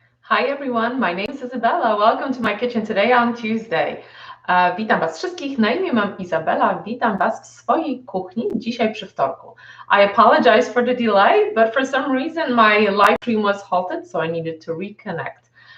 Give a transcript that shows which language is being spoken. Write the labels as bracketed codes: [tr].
[en] Hi everyone, my name is Isabella. Welcome to my kitchen today on Tuesday. [pl] Witam Was wszystkich, na imię mam Izabela, witam Was w swojej kuchni dzisiaj przy wtorku. [en] I apologize for the delay, but for some reason my live stream was halted, so I needed to reconnect.